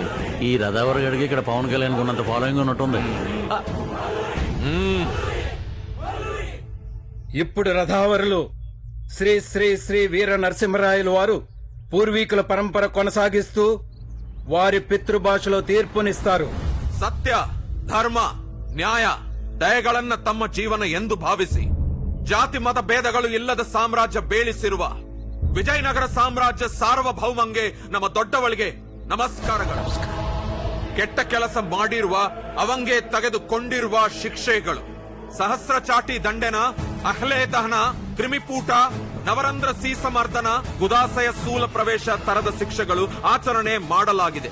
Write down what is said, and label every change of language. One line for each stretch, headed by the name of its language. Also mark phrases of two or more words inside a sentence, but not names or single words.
Telugu: ఈ రథావర్ గడికి ఇక్కడ పవన్ కళ్యాణ్ ఉన్నంత ఫాలోయింగ్ ఉన్నట్టుంది. ఇప్పుడు రథావరులు శ్రీ శ్రీ శ్రీ వీర నరసింహరాయలు వారు పూర్వీకుల పరంపర కొనసాగిస్తూ వారి పితృభాషలో తీర్పునిస్తారు.
Kannada: ಸತ್ಯ ಧರ್ಮ ನ್ಯಾಯ ದಯೆಗಳನ್ನ ತಮ್ಮ ಜೀವನ ಎಂದು ಭಾವಿಸಿ ಜಾತಿ ಮತ ಭೇದಗಳು ಇಲ್ಲದ ಸಾಮ್ರಾಜ್ಯ ಬೇಳಿಸಿರುವ ವಿಜಯನಗರ ಸಾಮ್ರಾಜ್ಯ ಸಾರ್ವಭೌಮಂಗೆ ನಮ್ಮ ದೊಡ್ಡವಳಿಗೆ ನಮಸ್ಕಾರಗಳು. ಕೆಟ್ಟ ಕೆಲಸ ಮಾಡಿರುವ ಅವಂಗೆ ತೆಗೆದುಕೊಂಡಿರುವ ಶಿಕ್ಷೆಗಳು ಸಹಸ್ರ ಚಾಟಿ ದಂಡೆನ, ಅಹ್ಲೆ ದಹನ, ಕ್ರಿಮಿಪೂಟ, ನವರಂಧ್ರ ಸೀಸಮರ್ದನ, ಗುದಾಸಯ ಸ್ಥೂಲ ಪ್ರವೇಶ ತರದ ಶಿಕ್ಷೆಗಳು ಆಚರಣೆ ಮಾಡಲಾಗಿದೆ.